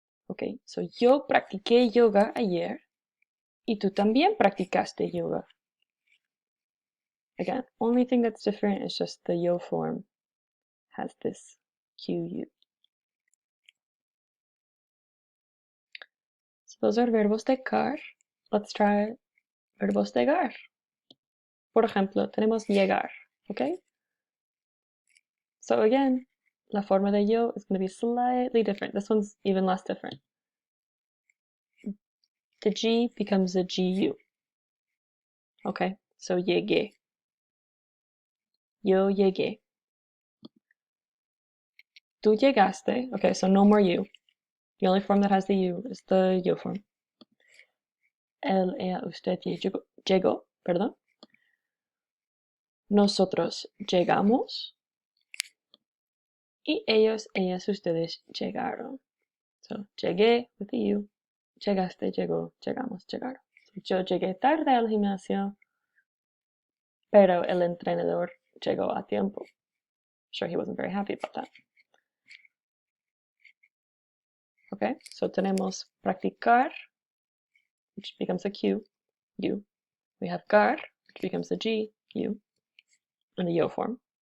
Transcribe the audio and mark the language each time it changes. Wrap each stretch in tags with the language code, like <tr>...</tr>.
<es>Okay, so yo practiqué yoga ayer y tú también practicaste yoga.</es> <en>Again, only thing that's different is just the yo form has this QU. So those are</en> <es>verbos de car.</es> <en>Let's try verbos de gar.</en> <es>Por ejemplo, tenemos llegar, okay?</es> <en>So again,</en> <es>la forma de yo</es> <en>is going to be slightly different. This one's even less different. The G becomes a GU. Okay, so llegué.</en> <es>Yo llegué. Tú llegaste.</es> <en>Okay, so no more U. The only form that has the U is the yo form.</en> <es>Él, ella, usted llegó, perdón. Nosotros llegamos. Y ellos, ellas, ustedes llegaron. So, llegué</es> <en>with the U.</en> <es>Llegaste, llegó, llegamos, llegaron. So, yo llegué tarde al gimnasio, pero el entrenador llegó a tiempo.</es> <en>Sure, he wasn't very happy about that. Okay, so tenemos practicar, which becomes a Q, U. We have gar, which becomes a G, U, in the yo form.</en>